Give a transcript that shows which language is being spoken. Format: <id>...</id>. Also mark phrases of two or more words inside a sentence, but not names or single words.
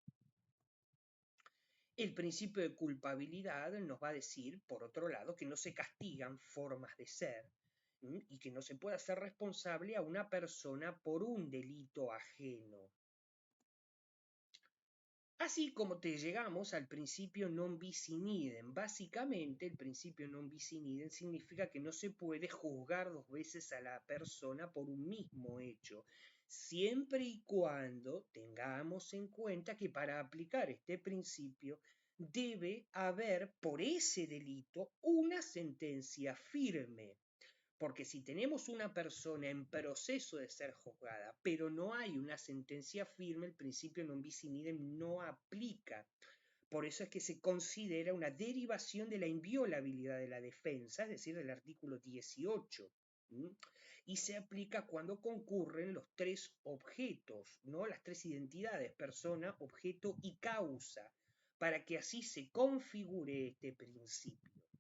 <es>El principio de culpabilidad nos va a decir, por otro lado, que no se castigan formas de ser y que no se puede hacer responsable a una persona por un delito ajeno. Así como te llegamos al principio</es> <la>non bis in idem.</la> <es>Básicamente, el principio</es> <la>non bis in idem</la> <es>significa que no se puede juzgar dos veces a la persona por un mismo hecho, siempre y cuando tengamos en cuenta que para aplicar este principio debe haber por ese delito una sentencia firme. Porque si tenemos una persona en proceso de ser juzgada, pero no hay una sentencia firme, el principio</es> <la>non bis in idem</la> <es>no aplica. Por eso es que se considera una derivación de la inviolabilidad de la defensa, es decir, del artículo 18. Y se aplica cuando concurren los tres objetos, ¿no? Las tres identidades, persona, objeto y causa, para que así se configure este principio.</es>